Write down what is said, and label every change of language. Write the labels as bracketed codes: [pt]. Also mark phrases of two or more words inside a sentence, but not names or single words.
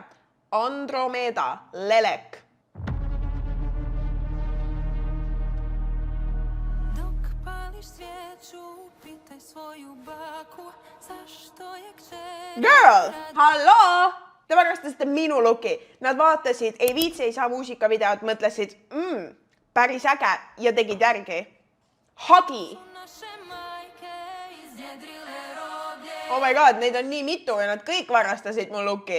[en] Andromeda, Lelek. Girl, halloo! [et] Te varastasite minu luki. Nad vaatasid, ei viitsi, ei saa muusikavideot, mõtlesid, päris äge ja tegid järgi. Hagi! [en] Oh my god, [et] neid on nii mitu ja nad kõik varastasid mu luki.